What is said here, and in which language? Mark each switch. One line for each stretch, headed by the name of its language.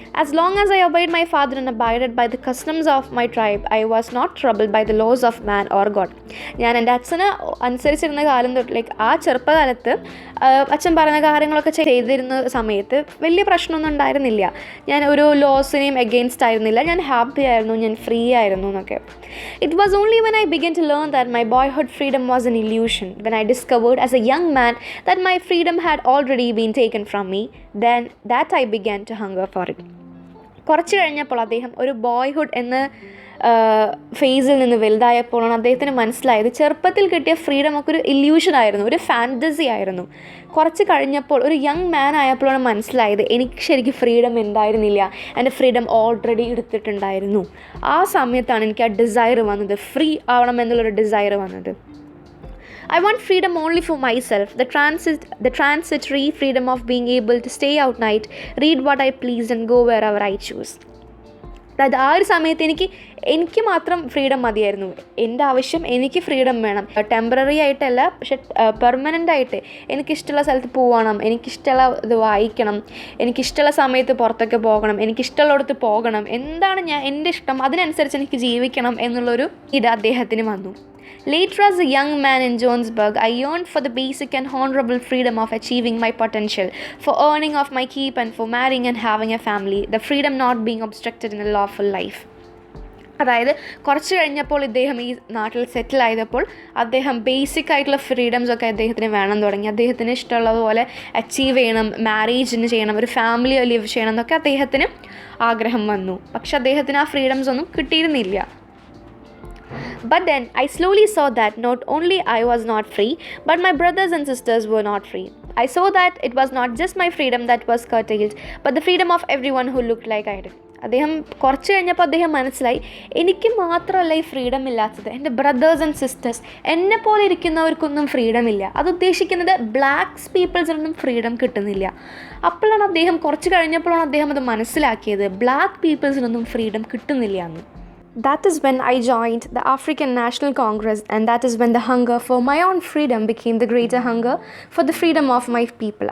English: As long as I obeyed my father and abided by the customs of my tribe, I was not troubled by the laws of man or God.
Malayalam: ഞാൻ എൻ്റെ അച്ഛനെ അനുസരിച്ചിരുന്ന കാലം തൊട്ട്, ആ ചെറുപ്പകാലത്ത് അച്ഛൻ പറയുന്ന കാര്യങ്ങളൊക്കെ ചെയ്തിരുന്ന സമയത്ത് വലിയ പ്രശ്നമൊന്നും ഉണ്ടായിരുന്നില്ല. ഞാൻ ഒരു ലോസിനെയും എഗെയിൻസ്റ്റ് ആയിരുന്നില്ല, ഞാൻ ഹാപ്പി ആയിരുന്നു, ഞാൻ ഫ്രീ ആയിരുന്നു എന്നൊക്കെ.
English: It was only when I began to learn that my boyhood freedom was an illusion, when I discovered as a young man that my freedom had already been taken from me, then that I began to hunger for it.
Malayalam: കുറച്ച് കഴിഞ്ഞപ്പോൾ അദ്ദേഹം ഒരു boyhood എന്ന ഫേസിൽ നിന്ന് വലുതായപ്പോഴാണ് അദ്ദേഹത്തിന് മനസ്സിലായത് ചെറുപ്പത്തിൽ കിട്ടിയ ഫ്രീഡം ഒക്കെ ഒരു ഇല്യൂഷനായിരുന്നു, ഒരു ഫാൻറ്റസി ആയിരുന്നു. കുറച്ച് കഴിഞ്ഞപ്പോൾ ഒരു യങ് മാൻ ആയപ്പോഴാണ് മനസ്സിലായത് എനിക്ക് ശരിക്കും ഫ്രീഡം ഉണ്ടായിരുന്നില്ല, എൻ്റെ ഫ്രീഡം ഓൾറെഡി എടുത്തിട്ടുണ്ടായിരുന്നു. ആ സമയത്താണ് എനിക്ക് ആ ഡിസയർ വന്നത്, ഫ്രീ ആവണം എന്നുള്ളൊരു ഡിസയർ വന്നത്.
English: I want freedom only for myself, the transitory freedom of being able to stay out night, read what I please and go wherever I choose.
Malayalam: അതായത് ആ ഒരു സമയത്ത് എനിക്ക് മാത്രം ഫ്രീഡം മതിയായിരുന്നു. എൻ്റെ ആവശ്യം എനിക്ക് ഫ്രീഡം വേണം, ടെമ്പററി ആയിട്ടല്ല, പക്ഷെ പെർമനൻ്റ് ആയിട്ട് എനിക്കിഷ്ടമുള്ള സ്ഥലത്ത് പോകണം, എനിക്കിഷ്ടമുള്ള ഇത് വായിക്കണം, എനിക്കിഷ്ടമുള്ള സമയത്ത് പുറത്തൊക്കെ പോകണം, എനിക്കിഷ്ടമുള്ളിടത്ത് പോകണം, എന്താണ് എൻ്റെ ഇഷ്ടം അതിനനുസരിച്ച് എനിക്ക് ജീവിക്കണം എന്നുള്ളൊരു അദ്ദേഹത്തിന് വന്നു.
English: Later, as a young man in Johannesburg, I yearned for the basic and honorable freedom of achieving my potential, for earning off my keep and for marrying and having a family, the freedom not being obstructed in a lawful life.
Malayalam: അതായത് കുറച്ച് കഴിഞ്ഞപ്പോൾ ഇദ്ദേഹം ഈ നാട്ടിൽ സെറ്റിൽ ആയപ്പോൾ അദ്ദേഹം basic ആയിട്ടുള്ള ഫ്രീഡംസൊക്കെ അദ്ദേഹത്തിന് വേണം തുടങ്ങി. അദ്ദേഹത്തിന് ഇഷ്ടമുള്ളതുപോലെ അച്ചീവ് ചെയ്യണം, മാരേജിന് ചെയ്യണം, ഒരു ഫാമിലി ലിവ് ചെയ്യണം എന്നൊക്കെ അദ്ദേഹത്തിന് ആഗ്രഹം വന്നു. പക്ഷെ അദ്ദേഹത്തിന് ആ ഫ്രീഡംസ് ഒന്നും കിട്ടിയിരുന്നില്ല.
English: But then I slowly saw that not only I was not free, but my brothers and sisters were not free. I saw that it was not just my freedom that was curtailed, but the freedom of everyone who looked like I did.
Malayalam: അദ്ദേഹം കുറച്ച് കഴിഞ്ഞപ്പോൾ അദ്ദേഹം മനസ്സിലായി, എനിക്ക് മാത്രമല്ല ഈ freedom ഇല്ലാത്തത്, എൻ്റെ ബ്രദേഴ്സ് ആൻഡ് സിസ്റ്റേഴ്സ് എന്നെ പോലെ ഇരിക്കുന്നവർക്കൊന്നും ഫ്രീഡം ഇല്ല. അത് ഉദ്ദേശിക്കുന്നത് ബ്ലാക്ക് പീപ്പിൾസിനൊന്നും ഫ്രീഡം കിട്ടുന്നില്ല. അപ്പോഴാണ് അദ്ദേഹം കുറച്ച് കഴിഞ്ഞപ്പോഴാണ് അദ്ദേഹം അത് മനസ്സിലാക്കിയത്, ബ്ലാക്ക് പീപ്പിൾസിനൊന്നും ഫ്രീഡം കിട്ടുന്നില്ല എന്ന്.
English: That is when I joined the African National Congress, and that is when the hunger for my own freedom became the greater hunger for the freedom of my people.